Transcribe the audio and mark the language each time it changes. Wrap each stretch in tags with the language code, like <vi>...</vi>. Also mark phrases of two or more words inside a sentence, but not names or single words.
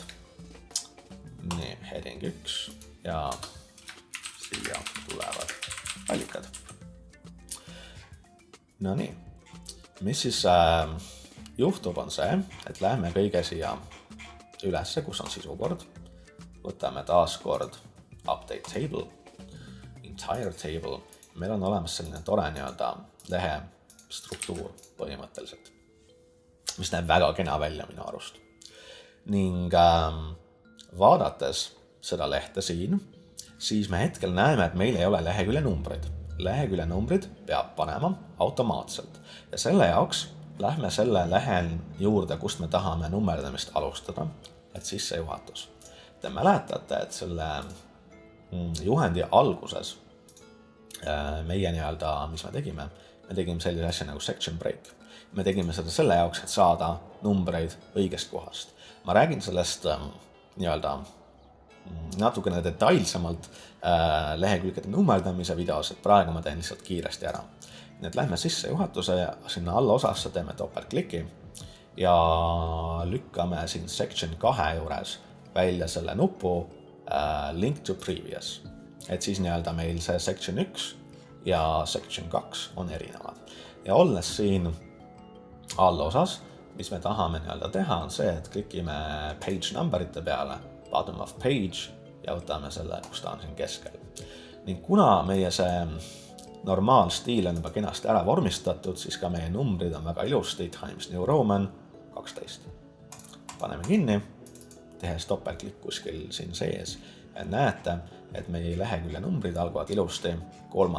<et>Nii, heading 1 ja siia tulevad allikad. No nii, mis siis juhtub on see, et lähme kõige siia ülesse, kus on sisukord. Võtame taas kord</et> <en>update table, entire table.</en> <et>Meil on olemas selline tore lehe struktuur põhimõtteliselt, mis näeb väga kena välja minu arust. Ning vaadates seda lehte siin, siis me hetkel näeme, et meil ei ole lehekülje numbrid. Lehekülje numbrid peab panema automaatselt. Ja selle jaoks lähme selle lehel juurde, kust me tahame nummerdamist alustada, et sissejuhatus. Te mäletate, et selle juhendi alguses meie mis me tegime? Me tegime sellise asja nagu</et> <en>section break.</en> <et>Me tegime seda selle jaoks, et saada numbreid õigest kohast. Ma räägin sellest natukene detailsemalt lehekülgede nummerdamise videos, et praegu ma teen lihtsalt kiiresti ära. Nii et lähme sissejuhatuse ja sinna alla osasse teeme topeltkliki ja lükkame siin section 2 juures välja selle nupu</et> <en>link to previous.</en> <et>Et siis meil see section 1 ja section 2 on erinevad. Ja olles siin allosas, mis me tahame teha, on see, et klikime</et> <en>page numberite</en> <et>peale,</et> <en>bottom of page</en> <et>ja võtame selle, kus ta on siin keskel. Ning kuna meie see normaalstiil on juba kenasti ära vormistatud, siis ka meie numbrid on väga ilusti, Times New Roman 12. Paneme kinni, tehes topeltklikk kuskil siin sees ja näete, et meie lehekülje numbrid algavad ilusti 3.</et>